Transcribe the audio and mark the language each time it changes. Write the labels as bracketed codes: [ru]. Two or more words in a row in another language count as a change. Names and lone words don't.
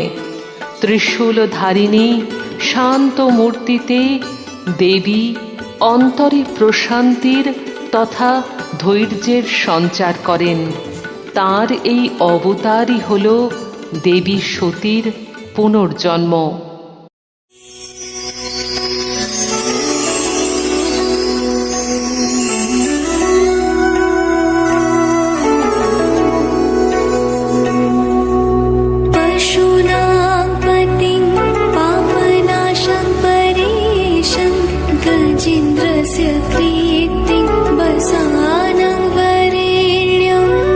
[bn] ত্রিশূলধারিণী শান্ত মূর্তিতে দেবী অন্তরে প্রশান্তির তথা ধৈর্যের সঞ্চার করেন। তাঁর এই অবতারই হল দেবী সতীর পুনর্জন্ম। [sa] पशूनां पतिं पापनाशं परेशं गजेन्द्रस्य प्रीतिं वसानं वरेण्यम्